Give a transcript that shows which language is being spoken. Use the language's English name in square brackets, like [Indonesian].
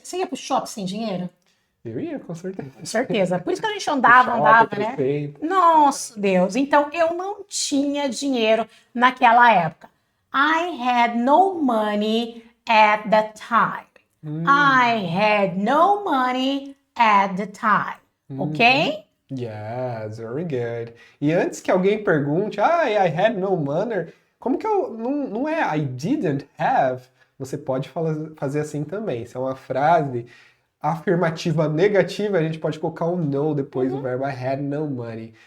[Portuguese] Você ia pro shopping sem dinheiro? Eu ia, com certeza. Com certeza. Por isso que a gente andava, né? Nossa, Deus. Então, eu não tinha dinheiro naquela época. [English] I had no money at the time. I had no money at the time. Ok? Yes, very good. [Portuguese] E antes que alguém pergunte, I had no money, como que eu. Não é [English] I didn't have? [Portuguese] Você pode fazer assim também. Se é uma frase afirmativa negativa, a gente pode colocar um no depois do verbo [English] I had no money.